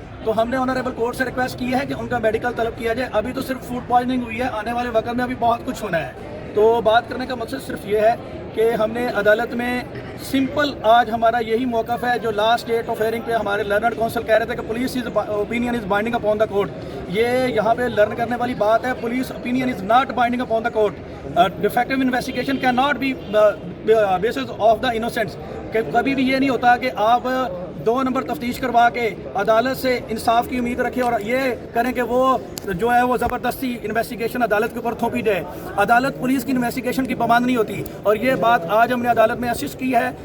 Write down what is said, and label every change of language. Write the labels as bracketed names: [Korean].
[Urdu] تو ہم نے آنریبل کورٹ سے ریکویسٹ کی ہے کہ ان کا میڈیکل طلب کیا جائے. ابھی تو صرف فوڈ پوائزننگ ہوئی ہے، آنے والے وقت میں ابھی بہت کچھ ہونا ہے. تو بات کرنے کا مقصد صرف یہ ہے کہ ہم نے عدالت میں سمپل آج ہمارا یہی موقف ہے جو لاسٹ ڈیٹ آف ہیئرنگ پہ ہمارے لرنڈ کونسل کہہ رہے تھے کہ [English] Police opinion is binding upon the court. [Urdu] یہ یہاں پہ لرن کرنے والی بات ہے. [English] Police opinion is not binding upon the court. Defective investigation can not be basis of the innocents. [Urdu] کہ کبھی بھی یہ نہیں ہوتا کہ آپ 2 نمبر تفتیش کروا کے عدالت سے انصاف کی امید رکھیں اور یہ کریں کہ وہ جو ہے وہ زبردستی انویسٹیگیشن عدالت کے اوپر تھوپی جائے. عدالت پولیس کی انویسٹیگیشن کی پابند نہیں ہوتی اور یہ بات آج ہم نے عدالت میں اسسٹ کی ہے.